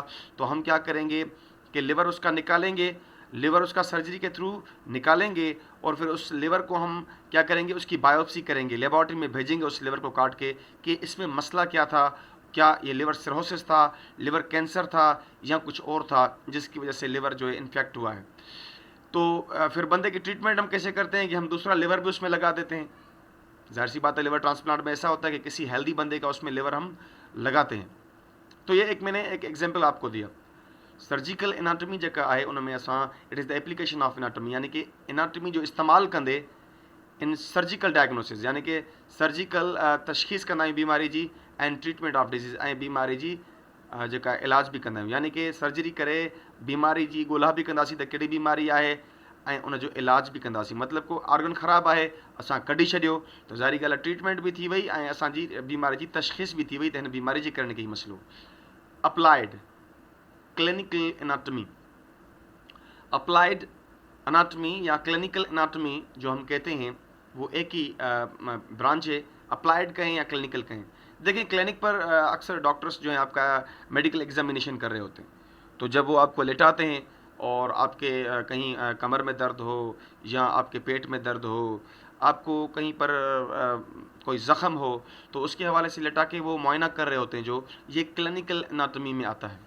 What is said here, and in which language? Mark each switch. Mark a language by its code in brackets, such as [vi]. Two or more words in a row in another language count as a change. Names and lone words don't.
[ur] تو ہم کیا کریں گے کہ لیور اس کا نکالیں گے، لیور اس کا سرجری کے تھرو نکالیں گے اور پھر اس لیور کو ہم کیا کریں گے، اس کی بائیوپسی کریں گے، لیبارٹری میں بھیجیں گے اس لیور کو کاٹ کے کہ اس میں مسئلہ کیا تھا، کیا یہ [en] liver cirrhosis [ur] تھا, [en] liver cancer [ur] تھا، یا کچھ اور تھا جس کی وجہ سے لیور جو ہے انفیکٹ ہوا ہے. تو پھر بندے کی ٹریٹمنٹ ہم کیسے کرتے ہیں کہ ہم دوسرا لیور بھی اس میں لگا دیتے ہیں. ظاہر سی بات ہے, [en] liver transplant [ur] میں ایسا ہوتا ہے کہ کسی ہیلدی بندے کا اس میں لیور ہم لگاتے ہیں. تو یہ میں نے ایک ایگزامپل آپ کو دیا. [en] surgical anatomy [sd] जेका आहे उन में असां, [en] It is the application of anatomy, [sd] यानी कि एनाटॉमी जो इस्तेमाल कंदे [en] in surgical diagnosis, [sd] यानी कि सर्जिकल तशखीस कंदा आहियूं बीमारी जी, [en] and treatment of disease, [sd] ऐं बीमारी जी जेका इलाज भी कंदा आहियूं। यानी कि सर्जरी करे बीमारी जी ॻोल्हा बि कंदासीं त कहिड़ी बीमारी आहे ऐं उन जो इलाज बि कंदासीं। मतिलबु को ऑर्गन ख़राबु आहे, असां कढी छॾियो त ज़ाहिरी ॻाल्हि आहे ट्रीटमेंट बि थी वई ऐं असांजी बीमारी जी तशख़ीस बि थी वई त हिन बीमारी जे करण के ही मसलो। [en] applied clinical anatomy, applied anatomy [ur] یا [en] clinical anatomy [ur] جو ہم کہتے ہیں وہ ایک ہی برانچ ہے، اپلائیڈ کہیں یا کلینیکل کہیں. دیکھیے، کلینک پر اکثر ڈاکٹرز جو ہیں آپ کا [en] medical examination [ur] کر رہے ہوتے ہیں، تو جب وہ آپ کو لٹاتے ہیں اور آپ کے کہیں کمر میں درد ہو یا آپ کے پیٹ میں درد ہو، آپ کو کہیں پر کوئی زخم ہو، تو اس کے حوالے سے لٹا کے وہ معائنہ کر رہے ہوتے ہیں، جو یہ [en] clinical anatomy [ur] میں آتا ہے.